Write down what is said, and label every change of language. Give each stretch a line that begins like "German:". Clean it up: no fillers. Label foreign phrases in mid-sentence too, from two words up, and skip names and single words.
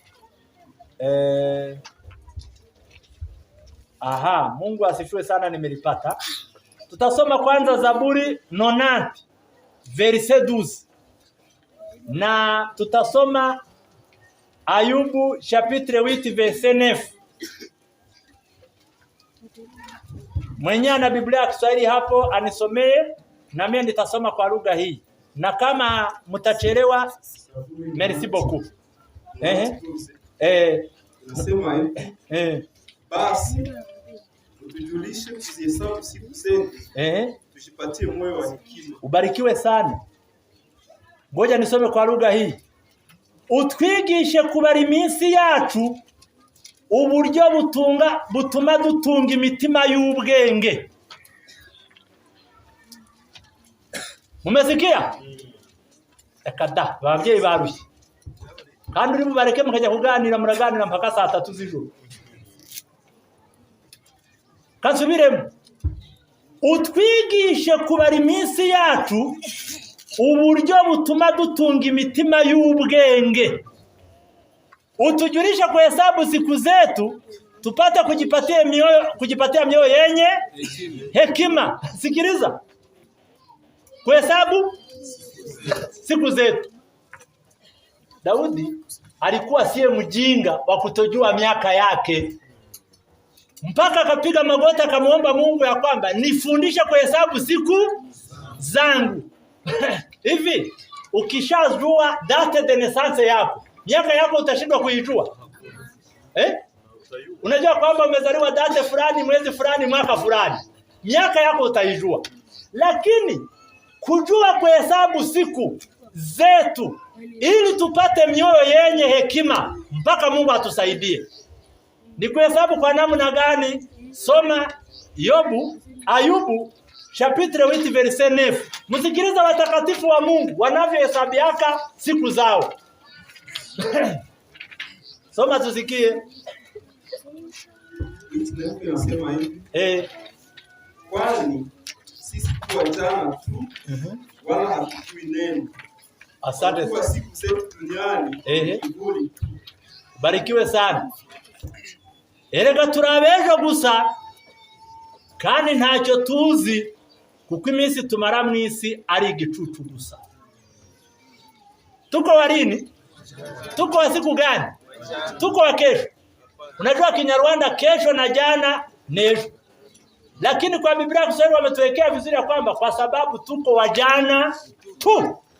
Swahili: Mungu asifiwe sana, nimelipata. Tutasoma kwanza Zaburi 90 verset 12. Na tutasoma Ayubu
French: chapitre 8 verset 9.
Swahili: Mwenye ana Biblia ya Kiswahili hapo anisomee, na mimi nitasoma kwa lugha hii. Na kama mtachelewa,
French: merci beaucoup.
Swahili: Nasema basi tujulishe kuzihesabu siku zetu, tujipatie moyo wa hekima. Ubarikiwe sana. Ngoja nisome kwa lugha hii.
Kinyarwanda: Utwigishe kubara iminsi yacu uburyo butuma dutunga imitima y'ubwenge.
Swahili: Mumesikia?
Kinyarwanda: Ekada babyeyi barushye. Kandi uri mubareke mukajya kuganira, muraganira mpaka saa 3 z'ijoro. Kasubiremo. Utwigishe kubara iminsi yacu uburyo butuma dutunga imitima y'ubwenge.
Swahili: utujulishe kuhesabu siku zetu, tupate kujipatia mioyo yenye hekima. Sikiliza. Kuhesabu siku zetu. Daudi alikuwa siye mjinga wa kutojua miaka yake. Mpaka akapiga magoti akamuomba Mungu ya kwamba nifundishe kuhesabu siku zangu. Hivi ukishajua
French: date de naissance
Swahili: yako, miaka yako utashindwa kuijua? Unajua kwamba umezaliwa date fulani, mwezi fulani, mwaka fulani. Miaka yako utaijua. Lakini kujua kuhesabu siku zetu ili tupate mioyo yenye hekima, mpaka Mungu atusaidie. Ni kuhesabu kwa namna gani? Soma Ayubu
French: chapitre 8 verset 9.
Swahili: Msikiliza watakatifu wa Mungu wanavyohesabiaka siku zao. Soma tusikie. Inasema hivi. Kwani sisi kwa jana tu wala hatujui neno. Asante. Kwa siku zetu duniani kiburi tu. Barikiwe sana.
Kinyarwanda: Erega turabejo gusa kandi ntacyo tuzi, kuko iminsi tumara mu isi ari igicucu gusa.
Swahili: Tuko warini? Tuko wa siku gani? Tuko wa kesho. Unajua Kinyarwanda kesho na jana nejo. Lakini kwa Biblia Kiswahili wametuwekea vizuri ya kwamba kwa sababu tuko wa jana tu.